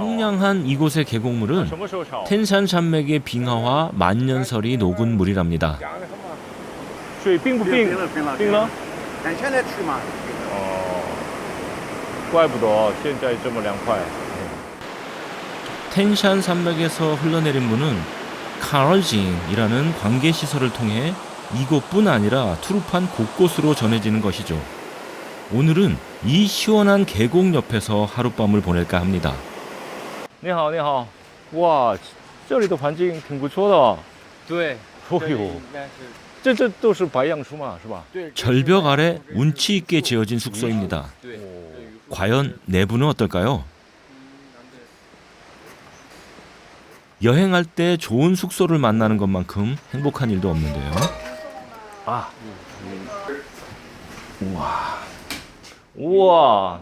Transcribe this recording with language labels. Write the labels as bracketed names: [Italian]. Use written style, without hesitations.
[Korean] 청량한 이곳의 계곡물은 [Chinese] 什么时候少？ [Korean] 텐산 산맥의 빙하와 만년설이 녹은 물이랍니다. [Chinese] 水冰不冰？冰了。咱现在去嘛。哦，怪不得现在这么凉快。 [Korean] 텐산 산맥에서 흘러내린 물은 카얼징이라는 관계 시설을 통해 이곳뿐 아니라 투르판 곳곳으로 전해지는 것이죠. 오늘은 이 시원한 계곡 옆에서 하룻밤을 보낼까 합니다. [Chinese] 你好，你好，哇，这里的环境挺不错的。对，哦呦，这都是白杨树嘛，是吧？ [Korean] 절벽 아래 운치 있게 지어진 숙소입니다. 과연 내부는 어떨까요? 여행할 때 좋은 숙소를 만나는 것만큼 행복한 일도 없는데요. 아, 우와, 우와,